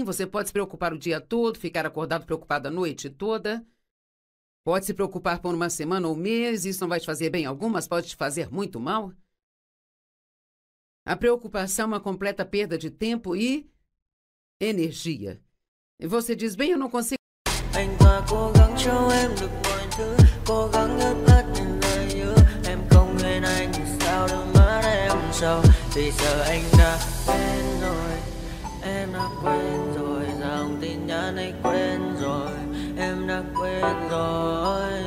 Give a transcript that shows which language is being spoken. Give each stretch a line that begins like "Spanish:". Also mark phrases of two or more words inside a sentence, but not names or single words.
Portuguese: Você pode se preocupar o dia todo, ficar acordado preocupado a noite toda. Pode se preocupar por uma semana ou um mês. Isso não vai te fazer bem algum, mas pode te fazer muito mal. A preocupação é uma completa perda de tempo e energia. E você diz, bem, eu não consigo.
Vietnamese: Anh ta cố gắng cho em được mọi thứ, cố gắng ướp hết những lời hứa. Em không quên anh thì sao đôi mắt em sầu. Vì giờ anh đã quên rồi, em đã quên rồi. Dòng tin nhắn anh quên rồi, em đã quên rồi.